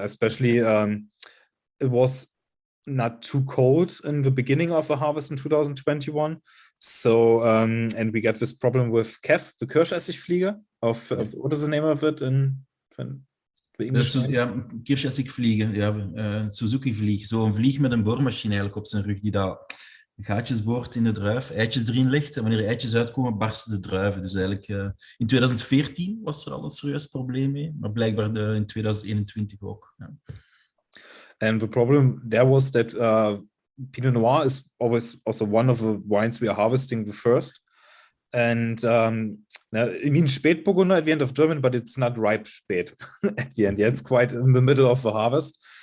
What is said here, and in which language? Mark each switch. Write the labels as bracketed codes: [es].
[en] Especially it was not too cold in the beginning of the harvest in 2021. So and we got this problem with KEF, the Kirschessigfliege. What is the name of it in English? [nl] Ja, Kirschessigvliege, ja, Suzuki-vlieg. Zo'n vlieg met een boormachine eigenlijk op zijn rug, die daar gaatjes boort in de druif, eitjes erin legt, en wanneer er eitjes uitkomen, barsten de druiven. Dus eigenlijk in 2014 was er al een serieus probleem mee, maar blijkbaar in 2021 ook. Ja. [en] And the problem there was that Pinot Noir is always also one of the wines we are harvesting the first. And it means Spätburgunder at the end of German, but it's not ripe Spät at the end. Yeah, it's quite in the middle of the harvest.